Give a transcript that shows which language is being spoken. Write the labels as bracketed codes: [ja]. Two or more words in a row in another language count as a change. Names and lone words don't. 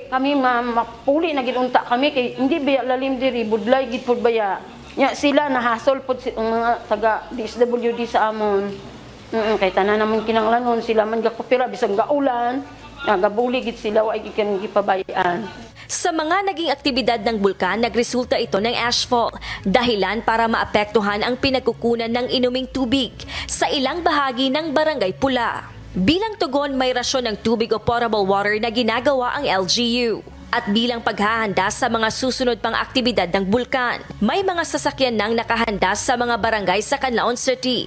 [hil] Kami mapuli na ginunta kami kay hindi biya lalim diri, budlay gid pud baya. Nya sila nahasol pud mga taga DSWD sa amon. Kay tanan namon kinanglanon sila man gakopira bisag gaulan, nagabuli gid sila wa gikan gipabayaan. [tl] Sa mga naging aktibidad ng bulkan, nagresulta ito ng ashfall, dahilan para maapektuhan ang pinagkukunan ng inuming tubig sa ilang bahagi ng Barangay Pula. Bilang tugon, may rasyon ng tubig o [en] potable water [tl] na ginagawa ang LGU. At bilang paghahanda sa mga susunod pang aktibidad ng bulkan, may mga sasakyan nang nakahanda sa mga barangay sa Canlaon City.